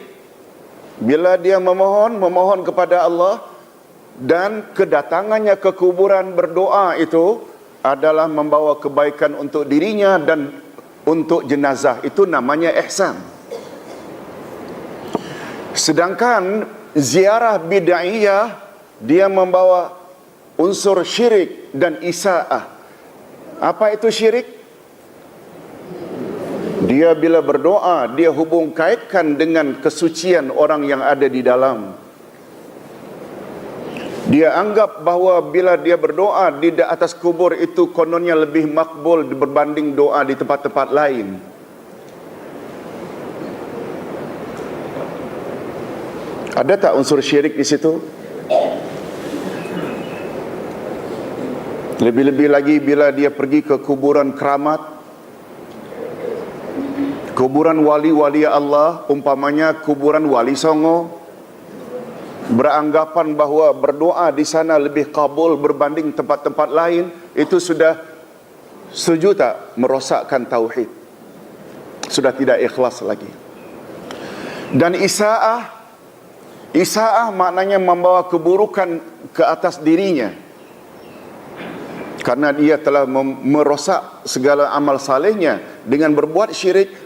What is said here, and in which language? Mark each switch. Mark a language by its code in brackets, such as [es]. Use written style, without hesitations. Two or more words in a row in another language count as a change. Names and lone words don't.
[ms] Bila dia memohon kepada Allah, dan kedatangannya ke kuburan berdoa itu adalah membawa kebaikan untuk dirinya dan untuk jenazah. Itu namanya ihsan. Sedangkan ziarah bid'iyah, dia membawa unsur syirik dan isaah. Apa itu syirik? Dia bila berdoa, dia hubung kaitkan dengan kesucian orang yang ada di dalam. Dia anggap bahawa bila dia berdoa di atas kubur itu kononnya lebih makbul berbanding doa di tempat-tempat lain. Ada tak unsur syirik di situ? Lebih-lebih lagi bila dia pergi ke kuburan keramat, kuburan wali-wali Allah, umpamanya kuburan Wali Songo, beranggapan bahawa berdoa di sana lebih kabul berbanding tempat-tempat lain, itu sudah setuju tak merosakkan tauhid? Sudah tidak ikhlas lagi. Dan isaah maknanya membawa keburukan ke atas dirinya, karena dia telah merosak segala amal salehnya dengan berbuat syirik.